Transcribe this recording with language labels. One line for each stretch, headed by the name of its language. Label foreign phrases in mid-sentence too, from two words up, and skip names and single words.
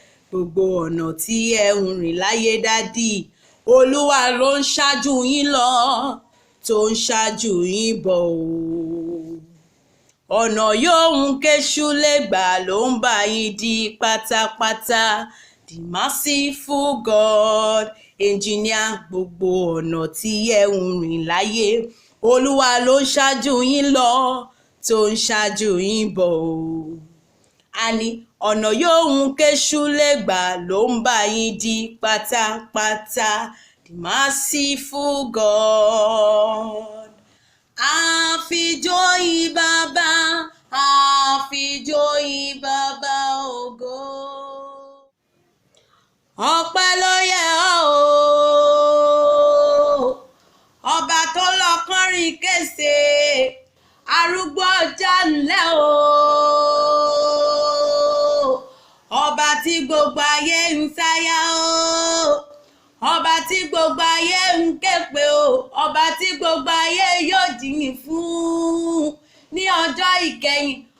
Yoruba: Gbogbo ọ̀nà tí ẹ ń rìn láyé, dádì, Olúwa ló ń ṣáájú yín lọ, tó ń ṣáájú yín bọ̀ o. Ọ̀nà yòówù kéṣù lè gbà ló ń bá yín dí pátápátá.
English: The merciful God, engineer,
Yoruba: gbogbo ọ̀nà tí ẹ ń rìn láyé, Olúwa ló ń ṣáájú yín lọ, tó ń ṣáájú yín bọ̀ o. A ní ọ̀nà yòówù kéṣù lè gbà ló ń bá yín dí pátápátá.
English: The merciful God.
Yoruba: A fi jó yín Baba, a fi jó yín Baba ògo. Ọpẹ́ ló yẹ ọ́ o, ọba tó lọ kọrin kése, arúgbó ọjọ́ ńlẹ̀ o, ọba tí gbogbo ayé ń sáyà o, ọba tí gbogbo ayé ń ké pe o, ọba tí gbogbo ayé yóò jìyìn fún ní ọjọ́ ìkẹyìn.